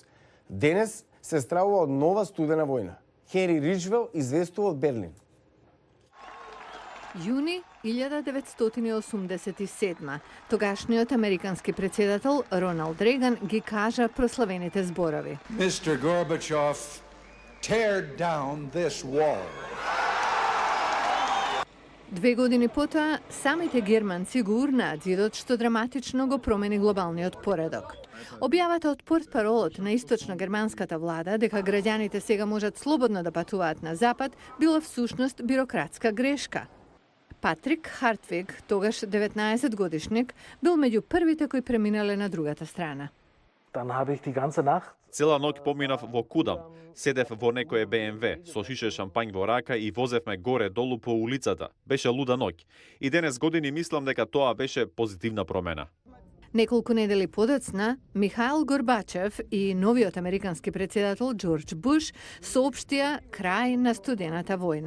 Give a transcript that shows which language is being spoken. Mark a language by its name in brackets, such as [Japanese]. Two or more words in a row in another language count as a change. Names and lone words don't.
[Macedonian] Денес се стравува од нова студена војна. Хенри Ричвел известува од Берлин. Јуни 1987. Тогашниот американски председател Роналд Реган ги кажа прославените зборови. [English] Mr. Gorbachev, tear down this wall. [Macedonian] 2 години потоа, самите германци го урнаат зидот, што драматично го промени глобалниот поредок. Објавата од портпаролот на источно германската влада дека граѓаните сега можат слободно да патуваат на запад, била всушност бирократска грешка. Патрик Хартвиг, тогаш 19 годишник, бил меѓу првите кои преминале на другата страна. [German] Dann habe ich die ganze Nacht [Macedonian] Цела ноќ поминав во Кудам. Седев во некое БМВ, со шише шампањ во рака и возевме горе-долу по улицата. Беше луда ноќ. И денес години мислам дека тоа беше позитивна промена. Неколку недели подоцна, Михаил Горбачев и новиот американски председател Џорџ Буш соопштија крај на студената војна.